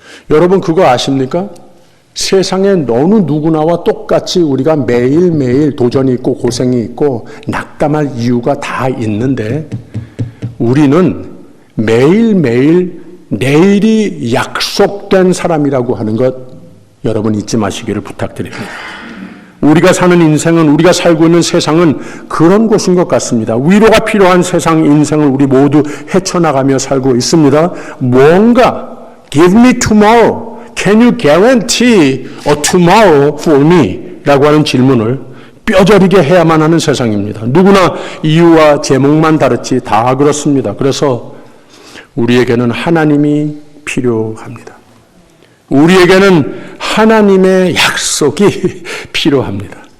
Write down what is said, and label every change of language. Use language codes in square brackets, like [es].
[ko] 여러분 그거 아십니까? 세상에 어느 누구나와 똑같이 우리가 매일매일 도전이 있고 고생이 있고 낙담할 이유가 다 있는데 우리는 매일매일 내일이 약속된 사람이라고 하는 것 여러분 잊지 마시기를 부탁드립니다. 우리가 사는 인생은 우리가 살고 있는 세상은 그런 곳인 것 같습니다. 위로가 필요한 세상 인생을 우리 모두 헤쳐나가며 살고 있습니다. 뭔가 [en] Give me tomorrow. Can you guarantee a tomorrow for me? [ko] 라고 하는 질문을 뼈저리게 해야만 하는 세상입니다. 누구나 이유와 제목만 다르지 다 그렇습니다. 그래서 우리에게는 하나님이 필요합니다. 우리에게는 하나님의 약속이 필요합니다.